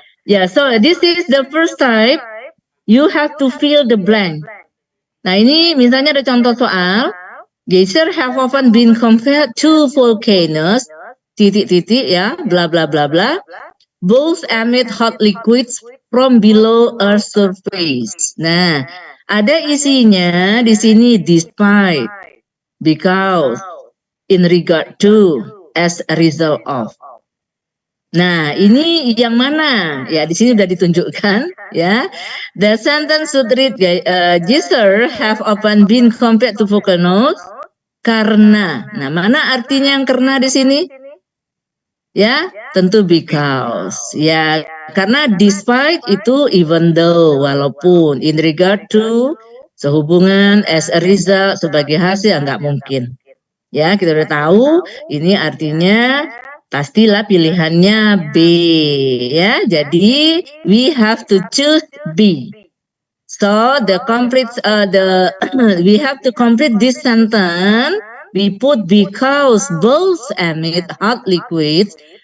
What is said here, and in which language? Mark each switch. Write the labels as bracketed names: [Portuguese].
[English] Ya, so this is the first type. You have to fill the blank. [Indonesian] Nah ini misalnya ada contoh soal. [English] Geysers have often been compared to volcanoes. [Indonesian] Titik-titik ya, [English] bla bla bla bla. Both emit hot liquids from below Earth's surface. [Indonesian] Nah, ada isinya di sini [English] despite, because, in regard to, as a result of. [Indonesian] Nah, ini yang mana? Ya, di sini sudah ditunjukkan ya. [English] The sentence should read, geysers have often been compared to volcanoes [Indonesian] karena. Nah, mana artinya yang karena di sini? Ya, tentu because. Ya, karena despite itu [English] even though, [Indonesian] walaupun, [English] in regard to, [Indonesian] sehubungan, [English] as a result, [Indonesian] sebagai hasil, nggak mungkin. Ya, kita udah tahu ini artinya pastilah pilihannya B. Ya, jadi [English] we have to choose B. So the complete we have to complete this sentence. We put because both emit hot liquids.